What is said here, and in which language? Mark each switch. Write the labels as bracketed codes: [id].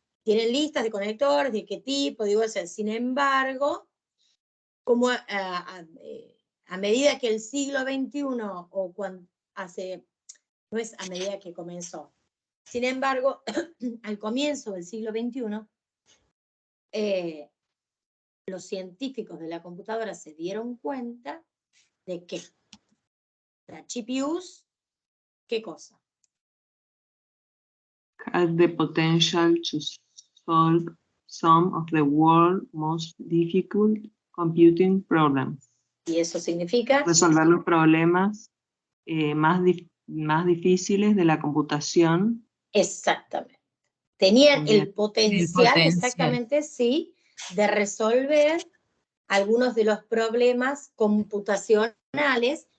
[es] Tienen listas de conectores, de qué tipo, digo, sin embargo, como a medida que el siglo XXI, o cuando no es a medida que comenzó, sin embargo, al comienzo del siglo XXI, los científicos de la computadora se dieron cuenta de que las GPUs, ¿qué cosa? [en] Has the potential to solve some of the world's most difficult computing problems. [es] ¿Y eso significa? Resolver los problemas más difíciles de la computación. Exactamente. Tenían el potencial, exactamente, sí, de resolver algunos de los problemas computacionales.